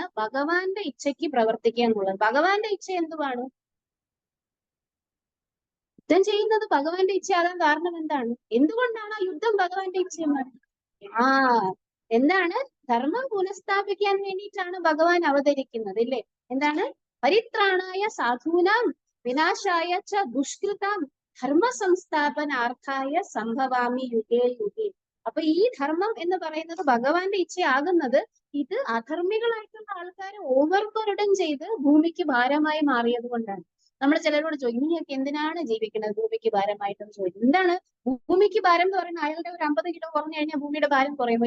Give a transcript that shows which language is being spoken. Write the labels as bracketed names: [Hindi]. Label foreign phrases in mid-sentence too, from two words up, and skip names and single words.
[Malayalam] ഭഗവാന്റെ ഇച്ഛയ്ക്ക് പ്രവർത്തിക്കുക എന്നുള്ളത്. ഭഗവാന്റെ ഇച്ഛ എന്തുവാണ്? യുദ്ധം ചെയ്യുന്നത് ഭഗവാന്റെ ഇച്ഛയാകാൻ കാരണം എന്താണ്? എന്തുകൊണ്ടാണ് ആ യുദ്ധം ഭഗവാന്റെ ഇച്ഛയാണ്? എന്താണ്? ധർമ്മം പുനഃസ്ഥാപിക്കാൻ വേണ്ടിയിട്ടാണ് ഭഗവാൻ അവതരിക്കുന്നത്, ഇല്ലേ? എന്താണ്? [Sanskrit] പരിത്രാണായ സാധൂനാം വിനാശായ ച ദുഷ്കൃതാം ധർമ്മ സംസ്ഥാപനാർത്ഥായ സംഭവാമി യുഗേ യുഗേ. [Malayalam] അപ്പൊ ഈ ധർമ്മം എന്ന് പറയുന്നത് ഭഗവാന്റെ ഇച്ഛയാകുന്നത് ഇത് അധർമ്മികളായിട്ടുള്ള ആൾക്കാരെ ഓവർബർഡൻ ചെയ്ത് ഭൂമിക്ക് ഭാരമായി മാറിയത് കൊണ്ടാണ്. നമ്മൾ ചിലരോട് ചോദിക്കും, നീയൊക്കെ എന്തിനാണ് ജീവിക്കുന്നത് ഭൂമിക്ക് ഭാരമായിട്ടെന്ന് ചോദിക്കും. എന്താണ് ഭൂമിക്ക് ഭാരം എന്ന് പറയുന്നത്? അയാളുടെ ഒരു 50 കിലോ കുറഞ്ഞു കഴിഞ്ഞാൽ ഭൂമിയുടെ ഭാരം കുറയുമോ?